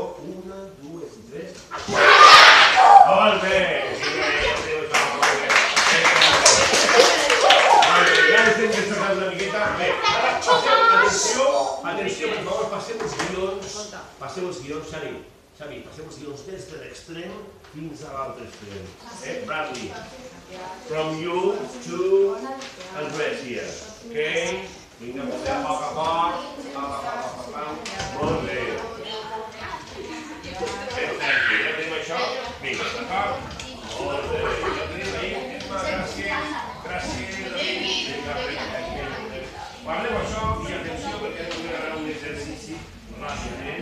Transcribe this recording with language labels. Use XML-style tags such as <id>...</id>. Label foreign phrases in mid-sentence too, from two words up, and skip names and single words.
<ca>1, 2 i 3. Molt bé. Ja estem destacant una miqueta. Bé, ara atenció, per favor, passem els guions. Xavi, passem els guions des de l'extrem fins a l'altre extrem.</ca> <en>Bradley, from you to Andrés here.</en> <ca>Okay? Vinga, posem a poc a poc. Molt bé. Perfecte, ja tenim això. Vinga, d'acord? Molt bé, ja tenim ahí. Gràcies. Parlem això i atenció perquè hem de fer un exercici ràpidament.</ca>